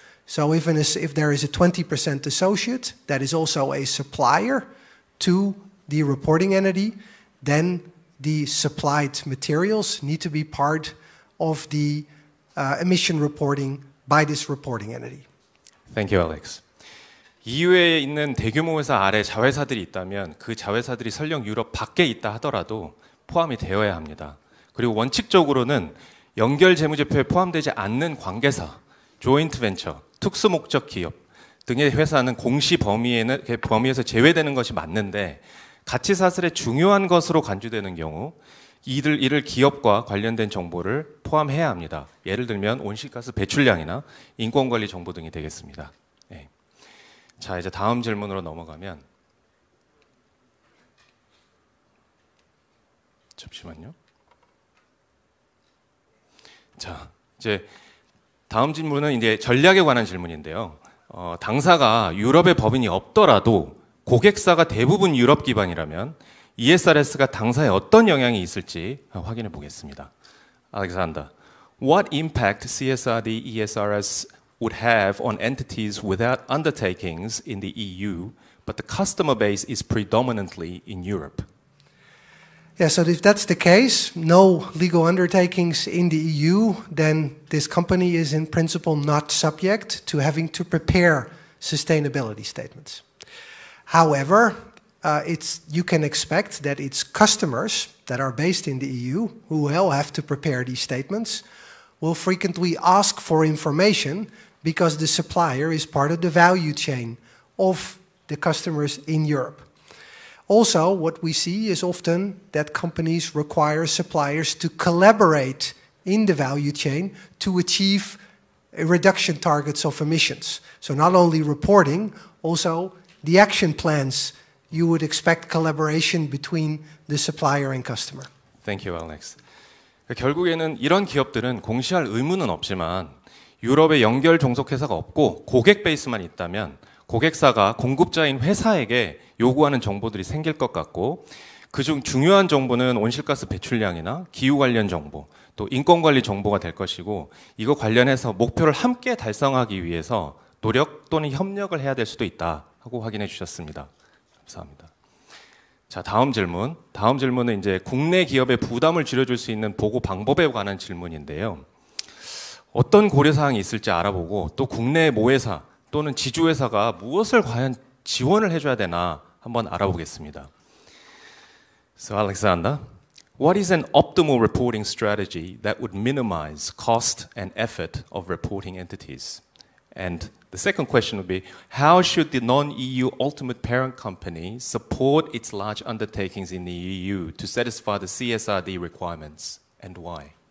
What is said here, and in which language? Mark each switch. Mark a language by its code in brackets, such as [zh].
[en] So if there is a 20% associate that is also a supplier to the reporting entity, then the supplied materials need to be part of the emission reporting by this reporting entity. Thank you, Alex. [ko] EU에 있는 대규모 회사 아래 자회사들이 있다면 그 자회사들이 설령 유럽 밖에 있다 하더라도 포함이 되어야 합니다. 그리고 원칙적으로는 연결 재무제표에 포함되지 않는 관계사, 조인트 벤처, 특수목적 기업 등의 회사는 공시 범위에서 제외되는 것이 맞는데, 가치 사슬의 중요한 것으로 간주되는 경우 이를 기업과 관련된 정보를 포함해야 합니다. 예를 들면 온실가스 배출량이나 인권관리 정보 등이 되겠습니다. 네. 자, 이제 다음 질문으로 넘어가면, 잠시만요. 자, 이제 다음 질문은 이제 전략에 관한 질문인데요. 당사가 유럽의 법인이 없더라도 고객사가 대부분 유럽 기반이라면 ESRS가 당사에 어떤 영향이 있을지 확인해 보겠습니다. [en] Alexander, what impact CSRD ESRS would have on entities without undertakings in the EU, but the customer base is predominantly in Europe? Yeah, so if that's the case, no legal undertakings in the EU, then this company is in principle not subject to having to prepare sustainability statements. However, you can expect that its customers that are based in the EU, who will have to prepare these statements, will frequently ask for information because the supplier is part of the value chain of the customers in Europe. Also, what we see is often that companies require suppliers to collaborate in the value chain to achieve reduction targets of emissions. So not only reporting, also the action plans, you would expect collaboration between the supplier and customer. Thank you, Alex. [ko] 결국에는 이런 기업들은 공시할 의무는 없지만 유럽에 연결 종속회사가 없고 고객 베이스만 있다면 고객사가 공급자인 회사에게 요구하는 정보들이 생길 것 같고, 그중 중요한 정보는 온실가스 배출량이나 기후 관련 정보, 또 인권관리 정보가 될 것이고, 이거 관련해서 목표를 함께 달성하기 위해서 노력 또는 협력을 해야 될 수도 있다 하고 확인해 주셨습니다. 감사합니다. 자, 다음 질문. 다음 질문은 이제 국내 기업의 부담을 줄여줄 수 있는 보고 방법에 관한 질문인데요. 어떤 고려사항이 있을지 알아보고, 또 국내 모회사 또는 지주회사가 무엇을 과연 지원을 해줘야 되나 한번 알아보겠습니다. [en] So Alexander, what is an optimal reporting strategy that would minimize cost and effort of reporting entities? And the second question would be, how should the non-EU ultimate parent company support its large undertakings in the EU to satisfy the CSRD requirements, and why?